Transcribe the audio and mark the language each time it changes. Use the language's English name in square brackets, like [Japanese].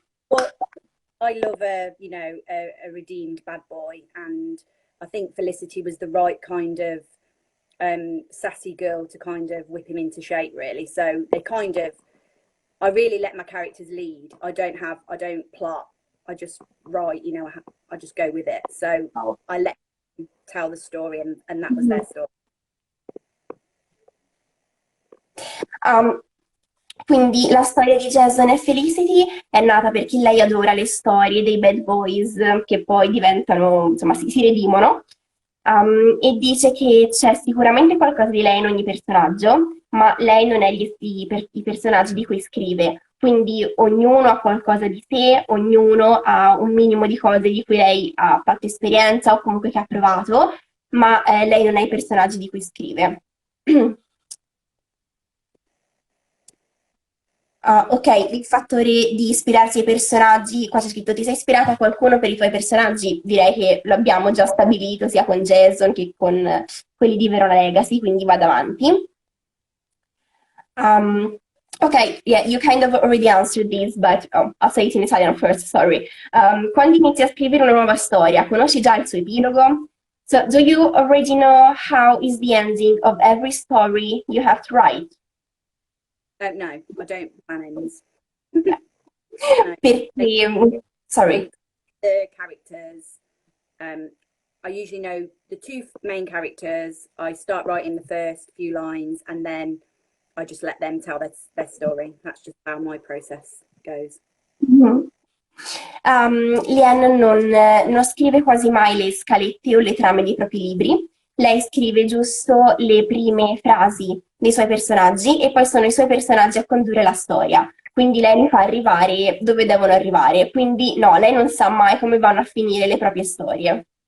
[English] Well, I love a redeemed bad boy, and I think Felicity was the right kind of sassy girl to kind of whip him into shape, really. So I really let my characters lead. I don't plot. I just write, I just go with it. So I let them tell the story, and that was their story. [Italian] Quindi la storia di Jason e Felicity è nata perché lei adora le storie dei bad boys che poi diventano, insomma, si redimono, e dice che c'è sicuramente qualcosa di lei in ogni personaggio, ma lei non è i personaggi di cui scrive. Quindi ognuno ha qualcosa di sé, ognuno ha un minimo di cose di cui lei ha fatto esperienza o comunque che ha provato, ma lei non è i personaggi di cui scrive. Ok, il fattore di ispirarsi ai personaggi, qua c'è scritto ti sei ispirata a qualcuno per i tuoi personaggi? Direi che lo abbiamo già stabilito sia con Jason che con quelli di Verona Legacy, quindi vado avanti. [English] Ok, yeah, you kind of already answered this, but I'll say it in Italian first, sorry. [Italian] Quando inizi a scrivere una nuova storia, conosci già il suo epilogo? [English] So, do you already know how is the ending of every story you have to write? No, I don't plan ends. [Italian] Perché, [English] sorry. The characters, I usually know the two main characters. I start writing the first few lines, and then I just let them tell their story. That's just how my process goes. Mm-hmm. [Italian] Liane non scrive quasi mai le scalette o le trame dei propri libri. Lei scrive giusto le prime frasi dei suoi personaggi e poi sono i suoi personaggi a condurre la storia. Quindi lei li fa arrivare dove devono arrivare. Quindi no, lei non sa mai come vanno a finire le proprie storie.